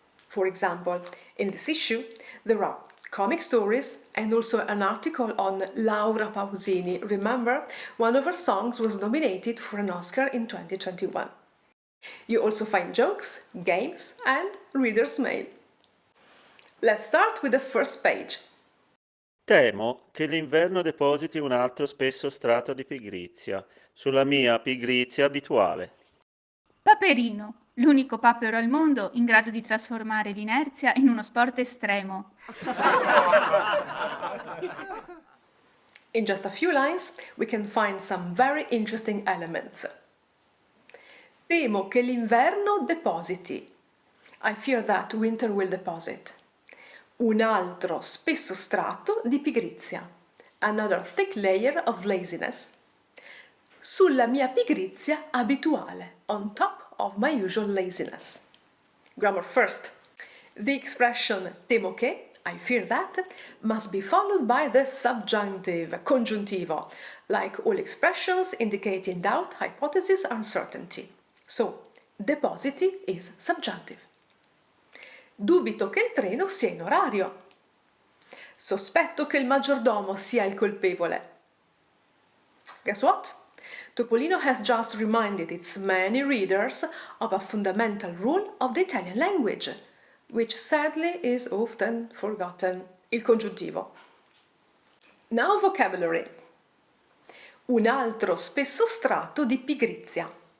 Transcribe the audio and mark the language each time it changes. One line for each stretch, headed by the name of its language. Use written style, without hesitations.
English: For example, in this issue, there are comic stories and also an article on Laura Pausini. Remember, one of her songs was nominated for an Oscar in 2021. You also find jokes, games, and reader's mail. Let's start with the first page.
Italian: Temo che l'inverno depositi un altro spesso strato di pigrizia sulla mia pigrizia abituale. Paperino, l'unico papero al mondo in grado di trasformare l'inerzia in uno sport estremo.
English: In just a few lines, we can find some very interesting elements.
Italian: Temo che l'inverno depositi.
English: I fear that winter will deposit.
Italian: Un altro spesso strato di pigrizia.
English: Another thick layer of laziness.
Italian: Sulla mia pigrizia abituale.
English: On top of my usual laziness. Grammar first. The expression temo che, I fear that, must be followed by the subjunctive, congiuntivo, like all expressions indicating doubt, hypothesis, uncertainty. So, depositi is subjunctive.
Italian: Dubito che il treno sia in orario. Sospetto che il maggiordomo sia il colpevole.
English: Guess what? Topolino has just reminded its many readers of a fundamental rule of the Italian language, which sadly is often forgotten, il congiuntivo. Now vocabulary.
Italian: Un altro spesso strato di pigrizia.